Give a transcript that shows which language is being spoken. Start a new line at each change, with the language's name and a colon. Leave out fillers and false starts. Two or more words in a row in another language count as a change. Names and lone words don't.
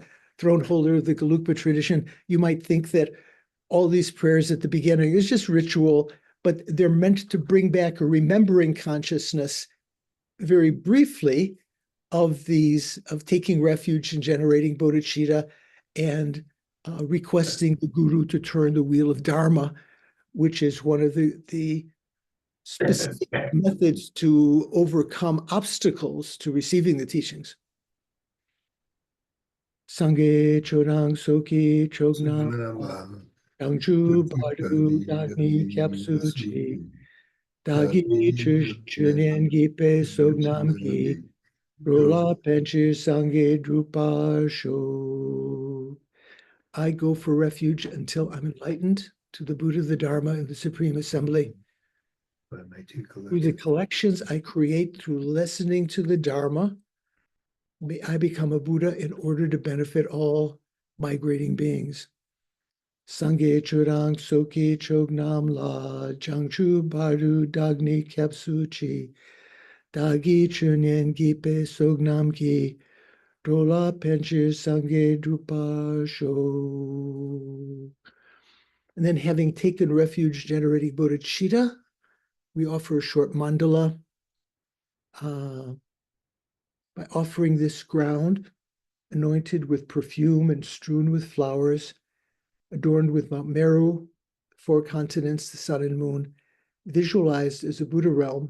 English: throne holder of the Gelugpa tradition, you might think that all these prayers at the beginning is just ritual, but they're meant to bring back a remembering consciousness very briefly of taking refuge in generating bodhicitta and requesting the guru to turn the wheel of dharma, which is one of the specific methods to overcome obstacles to receiving the teachings.
Tibetan: སངས་རྒྱས་ཆོས་དང་ཚོགས་ཀྱི་མཆོག་རྣམས་ལ། བྱང་ཆུབ་བར་དུ་བདག་ནི་སྐྱབས་སུ་མཆི། བདག་གིས་ཆོས་ཉན་བགྱིས་པའི་བསོད་ནམས་ཀྱིས། འགྲོ་ལ་ཕན་ཕྱིར་སངས་རྒྱས་འགྲུབ་པར་ཤོག.
English: I go for refuge until I'm enlightened to the Buddha, the Dharma, and the Supreme Assembly. Through the collections I create through listening to the Dharma, may I become a Buddha in order to benefit all migrating beings.
Tibetan: སངས་རྒྱས་ཆོས་དང་ཚོགས་ཀྱི་མཆོག་རྣམས་ལ། བྱང་ཆུབ་བར་དུ་བདག་ནི་སྐྱབས་སུ་མཆི། བདག་གིས་ཆོས་ཉན་བགྱིས་པའི་བསོད་ནམས་ཀྱིས། འགྲོ་ལ་ཕན་ཕྱིར་སངས་རྒྱས་འགྲུབ་པར་ཤོག.
English: And then having taken refuge generating bodhicitta, we offer a short mandala by offering this ground, anointed with perfume and strewn with flowers, adorned with Mount Meru, four continents, the sun and moon, visualized as a Buddha realm.